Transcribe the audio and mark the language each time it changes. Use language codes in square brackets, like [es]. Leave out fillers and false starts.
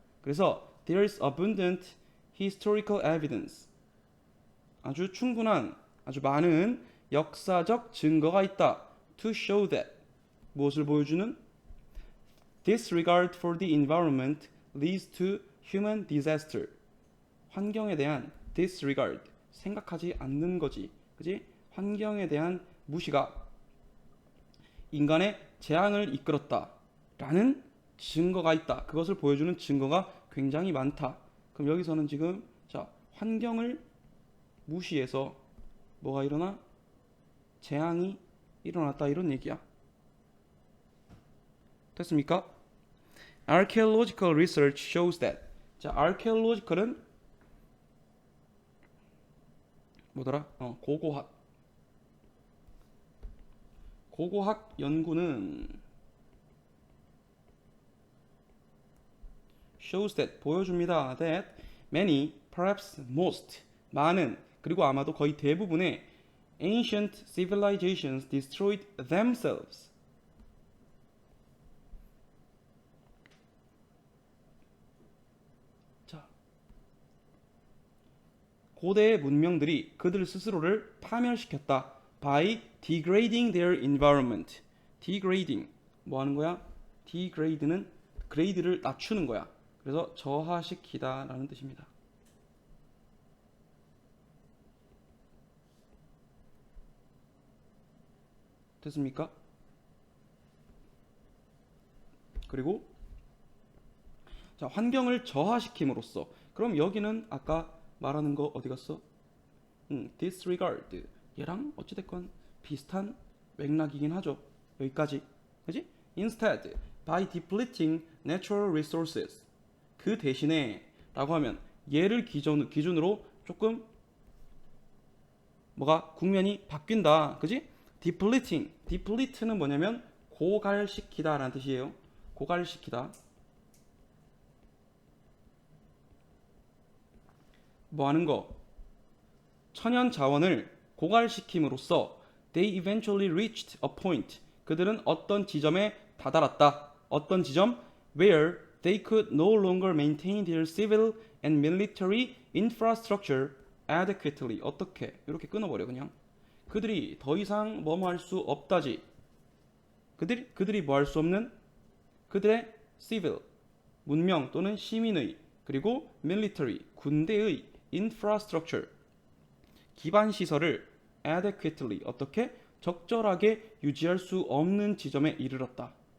[en] 그래서 there is abundant historical evidence. [ko] 아주 충분한, 아주 많은 역사적 증거가 있다. [en] To show that. [ko] 무엇을 보여주는? [en] Disregard for the environment leads to human disaster. [ko] 환경에 대한 disregard, 생각하지 않는 거지. 그지? 환경에 대한 무시가 인간의 재앙을 이끌었다. 라는 증거가 있다. 그것을 보여주는 증거가 굉장히 많다. 그럼 여기서는 지금 자, 환경을 무시해서 뭐가 일어나? 재앙이 일어났다 이런 얘기야. 됐습니까? [en] Archaeological research shows that. [ko] 자, archaeological은 뭐더라? 고고학 연구는 [en] shows that [ko] 보여줍니다. [en] That many, perhaps most, [ko] 많은 그리고 아마도 거의 대부분의 [en] ancient civilizations destroyed themselves. [ko] 자, 고대의 문명들이 그들 스스로를 파멸시켰다. [en] By degrading their environment. [ko] degrading 뭐 하는 거야? degrade는 그레이드를 낮추는 거야. 그래서 저하시키다 라는 뜻입니다. 됐습니까? 그리고 자, 환경을 저하시킴으로써 그럼 여기는 아까 말하는 거 어디 갔어? disregard 얘랑 어찌됐건 비슷한 맥락이긴 하죠. 여기까지 그지? [en] Instead, by depleting natural resources [ko] 그 대신에 라고 하면 얘를 기준으로 조금 뭐가 국면이 바뀐다. 그지? deplete는 뭐냐면 고갈시키다 라는 뜻이에요. 고갈시키다. 뭐 하는 거? 천연 자원을 고갈시킴으로써 [en] they eventually reached a point. [ko] 그들은 어떤 지점에 다다랐다. 어떤 지점? [en] where they could no longer maintain their civil and military infrastructure adequately. [ko] 어떻게? 이렇게 끊어버려 그냥. 그들이 더 이상 뭐뭐 할 수 없다지. 그들이 뭐 할 수 없는 그들의 civil 문명 또는 시민의 그리고 military 군대의 infrastructure 기반 시설을 adequately 어떻게 적절하게 유지할 수 없는 지점에 이르렀다.